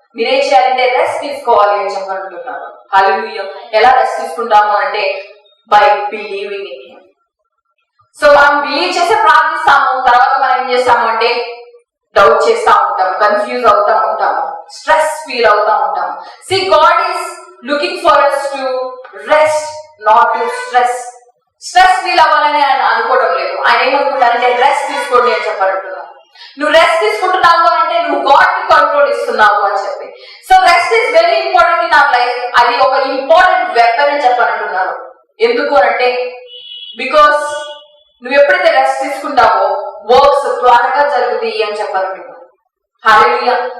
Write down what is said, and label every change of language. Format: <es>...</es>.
<te>మీరేం చేయాలంటే రెస్ట్ తీసుకోవాలి అని చెప్పాలంటున్నారు. హల్లెలూయా. ఎలా రెస్ట్ తీసుకుంటాము అంటే</te> <en>By believing in him.</en> <te>So మనం బిలీవ్ చేసి ప్రార్థిస్తాము, తర్వాత మనం ఏం చేస్తాము అంటే డౌట్ చేస్తా ఉంటాము, కన్ఫ్యూజ్ అవుతా ఉంటాము, స్ట్రెస్ ఫీల్ అవుతా ఉంటాము.</te> <en>See, God is looking for us to rest, not to stress.</en> <te>Stress feel అవ్వాలని ఆయన అనుకోవడం లేదు. ఆయన ఏమనుకుంటారంటే రెస్ట్ తీసుకోండి అని చెప్పారంటున్నారు. నువ్వు రెస్ట్ తీసుకుంటున్నావు అంటే నువ్వు గాడ్ కి కంట్రోల్ ఇస్తున్నావు అని చెప్పి.</te> <en>So rest is very important in our life.</en> <te>అది ఒక ఇంపార్టెంట్ వెపన్ అని చెప్పారంటున్నారు. ఎందుకు అంటే బికాస్ నువ్వు ఎప్పుడైతే రెస్ట్ తీసుకుంటావో వర్క్స్ త్వరగా జరుగుతాయి అని చెప్పాలంటున్నాను. హల్లెలూయా.</te>